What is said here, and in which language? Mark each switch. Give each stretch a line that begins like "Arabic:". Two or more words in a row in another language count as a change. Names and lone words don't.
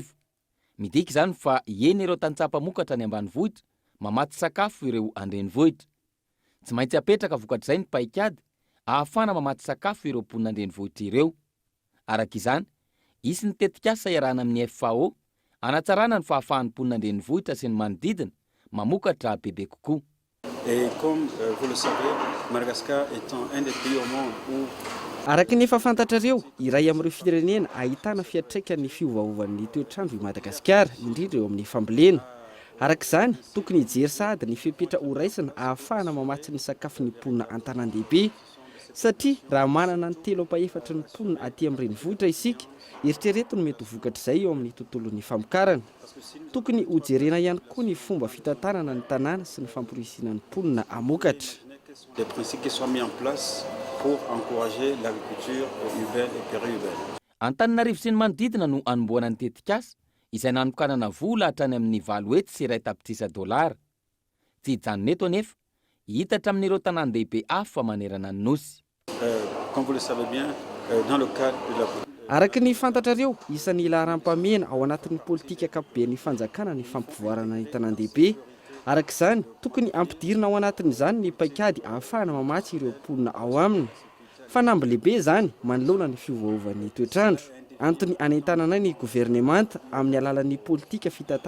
Malagasy: Midika izany fa eny ireo tantsaha-pamokatra any ambanivohitra mamaty sakafo ireo andrenivohitra. Tsy maintsy apetraka vokatr'izay ny paikady ahafana mamaty sakafo ireo mponina andrenivohitra ireo. Araka izany, isy ny tetikasa iarahana amin'ny FAO anatsarana ny fahafahan'ny mponina andrenivohitra sy ny manodidina mamokatra bebe kokoa.
French: Et comme vous le savez, Madagascar étant un des pays au monde où
Malagasy: araka ny efa fantatrareo, iray amin'ireo firenena ahitana fiantraikany fiovaovan'ny toetrandro i Madagasikara, indrindra eo amin'ny fambolena. Araka izany, tokony hijery sahady ny fipetra ho raisina ahafahana mamatsy ny sakafon'ny mponina an-tanan-dehibe. Satria raha manana ny 3/4 ny mponina aty amin'ny renivohitra isika, eritrereto no mety ho vokatra izay eo amin'ny tontolon'ny famokarana. Tokony ho jerena ihany koa ny fomba fitantanana ny tanàna sy ny famporisiana ny mponina hamokatra.
French: des principes qui soient mis en place pour encourager l'agriculture urbaine et périurbaine.
Malagasy: Antananarivo sy ny manodidina no anomboana ny tetikasa izay nanokanana vola hatrany amin'ny 7 hetsy sy 1 tapitrisa dolara. Tsy hijanona eto anefa, hitatra amin'ireo tanan-dehibe hafa manerana ny nosy.
French: comme vous le savez bien, dans le cadre de la
Malagasy: araka ny fantatrareo isan'ny ilaharam-pamena ao anatin'ny politika akapoben'ny fanjakana ny fampivoarana ny tanàn-dehibe araka izany tokony ampidirina ao anatin'izany ny paikady ahafahana mamatsy ireo mponina ao aminy fanamby lehibe zany manoloana ny fiovaovan'ny toetrandro antony anentanana ny governemanta amin'ny alalan'ny politika fitantanana